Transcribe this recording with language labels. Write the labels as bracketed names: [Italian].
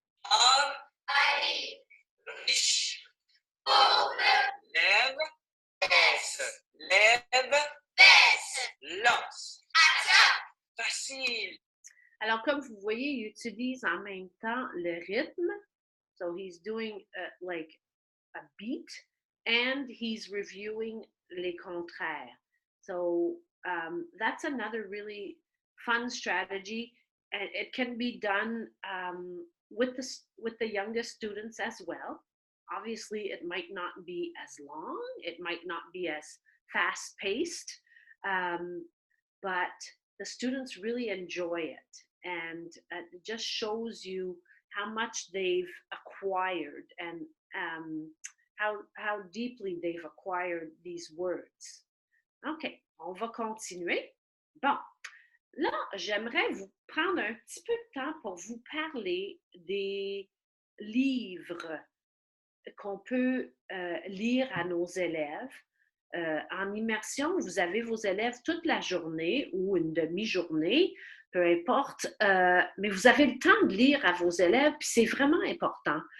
[French] en, arrive, riche, pauvre, lève, baisse, lève, baisse, lance, attrape. facile. Alors, comme vous voyez, il utilise en même temps le rythme. [English] So he's doing like a beat and he's reviewing [French] les contraires. [English] So that's another really fun strategy, and it can be done with the youngest students as well. Obviously, it might not be as long, it might not be as fast paced, but the students really enjoy it, and it just shows you how much they've acquired and how deeply they've acquired these words. [French] OK, on va continuer. Bon, là, j'aimerais vous prendre un petit peu de temps pour vous parler des livres qu'on peut lire à nos élèves. En immersion, vous avez vos élèves toute la journée ou une demi-journée, peu importe, mais vous avez le temps de lire à vos élèves, puis c'est vraiment important.